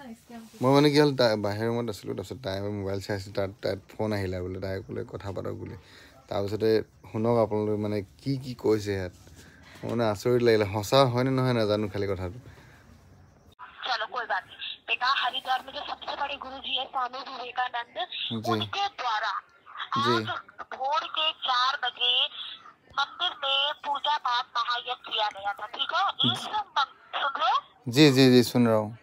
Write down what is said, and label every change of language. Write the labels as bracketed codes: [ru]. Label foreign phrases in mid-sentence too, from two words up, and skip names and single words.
[as] মই মানে কি হ'ল বাহিৰৰ ৰুমত আছিলোঁ, তাৰপিছত তাই মোবাইল চাই আছিল, তাইৰ ফোন আহিলে বোলে, তাই ক'লে কথা পাতক বুলি। তাৰপিছতে শুনক আপোনালোকে মানে কি কি কৈছে ইয়াত, মানে আচৰিত লাগিলে। সঁচা হয়নে নহয় নাজানো খালি কথাটো। [hi] चलो कोई बात नहीं बेटा, हरिद्वार में जो सबसे बड़े गुरु जी है स्वामी विवेकानंद, उनके द्वारा आज भोर के 4 बजे मंदिर में पूजा पाठ महायज्ञ किया गया था। ठीक है, सुन रहे? जी जी जी सुन रहा हूँ।